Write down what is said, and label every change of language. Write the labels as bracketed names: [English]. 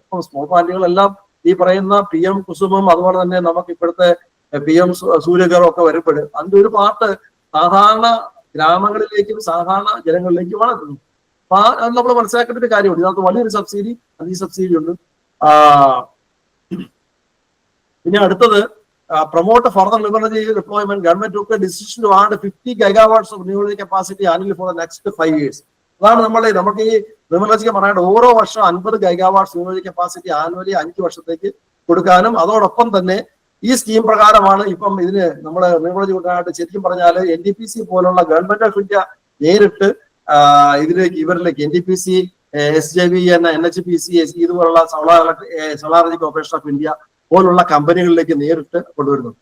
[Malayalam] അപ്പം സ്മോൾ പ്ലാന്റുകളെല്ലാം ഈ പറയുന്ന PM കുസുമം, അതുപോലെ തന്നെ നമുക്ക് ഇപ്പോഴത്തെ PM സൂര്യഗറും ഒക്കെ വരുമ്പോൾ അതിന്റെ ഒരു പാർട്ട് സാധാരണ ഗ്രാമങ്ങളിലേക്കും സാധാരണ ജനങ്ങളിലേക്കുമാണ് എത്തുന്നത്. അപ്പൊ അത് നമ്മൾ മനസ്സിലാക്കേണ്ട ഒരു കാര്യമുണ്ട്. ഇതിനകത്ത് വലിയൊരു സബ്സിഡി, ഈ സബ്സിഡി ഉണ്ട്. [English] പിന്നെ അടുത്തത് promote further renewable energy deployment. Government took a decision to add 50 gigawatts of renewable energy capacity annually for the next 5 years. [Malayalam] അതാണ് നമുക്ക് ഈ റിന്യൂവബിൾ എനർജിക്ക് പറയാനായിട്ട് ഓരോ വർഷം 50 ഗൈഗാവാട്ട്സ് റിന്യൂവബിൾ എനർജി കപ്പാസിറ്റി ആനുവലി 5 വർഷത്തേക്ക് കൊടുക്കാനും, അതോടൊപ്പം തന്നെ ഈ സ്കീം പ്രകാരമാണ് ഇപ്പം ഇതിന് നമ്മൾ റിന്യൂവബിൾ കൂട്ടാനായിട്ട് ശരിക്കും പറഞ്ഞാൽ NTPC പോലുള്ള ഗവൺമെന്റ് ഓഫ് ഇന്ത്യ നേരിട്ട് ഇവരിലേക്ക് NTPC, SJVN, NHPC ഇതുപോലുള്ള solar energy corporation of India പോലുള്ള കമ്പനികളിലേക്ക് നേരിട്ട് കൊണ്ടുവരുന്നത്.